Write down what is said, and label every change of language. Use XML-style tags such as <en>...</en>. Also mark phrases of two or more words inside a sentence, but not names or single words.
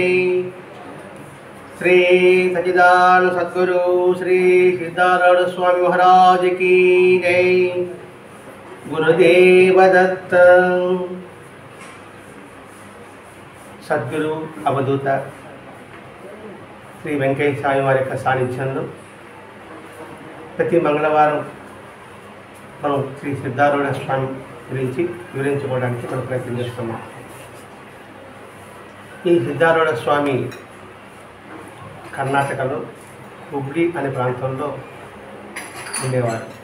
<hi>श्री सच्चिदानंद सद्गुरु श्री सिद्धारूढ़ स्वामी महाराज की जय।</hi> <te>गुरुदेव दत्त। सद्गुरु अवधूत श्री वेंकटेशाय वाరి యొక్క సాన్నిధ్యంలో ప్రతి మంగళవారం మనం శ్రీ సిద్ధారూఢ స్వామి గురించి వివరించుకోవడానికి మనం ప్రయత్నం చేస్తున్నాం. ఈ సిద్ధారూఢ స్వామి కర్ణాటకలో హుబ్లీ అనే ప్రాంతంలో ఉండేవారు.</te>